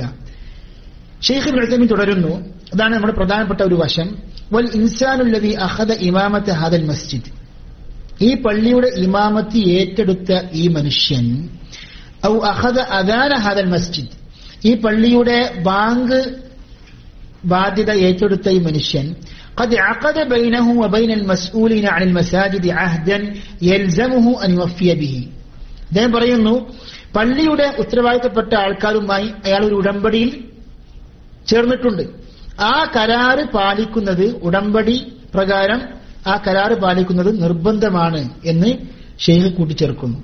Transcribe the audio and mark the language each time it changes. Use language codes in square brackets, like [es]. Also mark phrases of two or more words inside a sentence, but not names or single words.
[ml] ശൈഖ് ഇബ്നു ഉസൈമീൻ തുടരുന്നു, അതാണ് നമ്മുടെ പ്രധാനപ്പെട്ട ഒരു വശം. [ar] والإنسان الذي أخذ إمامة هذا المسجد, [ml] ഈ പള്ളിയുടെ ഇമാമത്ത് ഏറ്റെടുത്ത ഈ മനുഷ്യൻ, [ar] أو أخذ أذان هذا المسجد, [ml] ഈ പള്ളിയുടെ ബാങ്ക് ബാധ്യത ഏറ്റെടുത്ത ഈ മനുഷ്യൻ, [ar] قد عقد بينه وبين المسؤولين عن المساجد عهدا يلزمه أن يوفي به. [ml] അദ്ദേഹം പറയുന്നു, പള്ളിയുടെ ഉത്തരവാദിത്തപ്പെട്ട ആൾക്കാരുമായി അയാൾ ഒരു ഉടമ്പടിയിൽ ചേർന്നിട്ടുണ്ട്. ആ കരാറ് പാലിക്കുന്നത്, ഉടമ്പടി പ്രകാരം ആ കരാറ് പാലിക്കുന്നത് നിർബന്ധമാണ് എന്ന് ഷെയ്ഖ് കൂട്ടിച്ചേർക്കുന്നു.